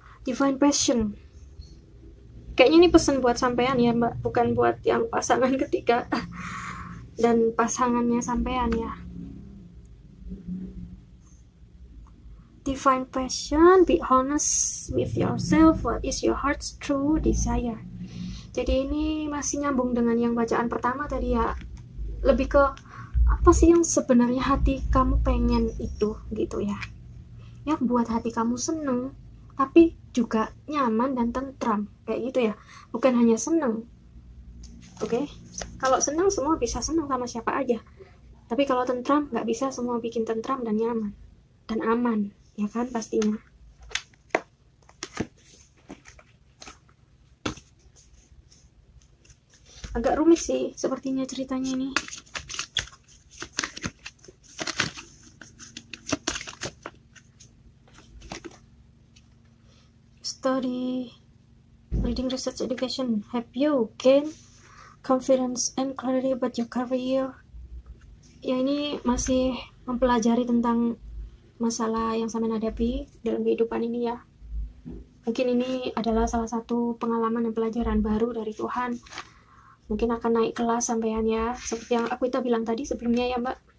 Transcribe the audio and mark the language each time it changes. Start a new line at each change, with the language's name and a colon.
English: Divine passion.
Indonesian: Kayaknya ini pesan buat sampean ya mbak, bukan buat yang pasangan ketiga dan pasangannya sampean ya.
English: Divine passion, be honest with yourself, what is your heart's true desire.
Indonesian: Jadi ini masih nyambung dengan yang bacaan pertama tadi ya. Lebih ke apa sih yang sebenarnya hati kamu pengen itu gitu ya. Yang buat hati kamu seneng, tapi juga nyaman dan tentram kayak gitu ya. Bukan hanya seneng. Oke? Kalau seneng semua bisa seneng sama siapa aja. Tapi kalau tentram nggak bisa semua bikin tentram dan nyaman dan aman. Ya kan pastinya. Agak rumit sih sepertinya ceritanya ini.
English: Study, reading, research, education help you gain confidence and clarity about your career.
Indonesian: Ya ini masih mempelajari tentang masalah yang sampean hadapi dalam kehidupan ini ya. Mungkin ini adalah salah satu pengalaman dan pelajaran baru dari Tuhan. Mungkin akan naik kelas sampean ya, seperti yang aku bilang tadi sebelumnya ya mbak.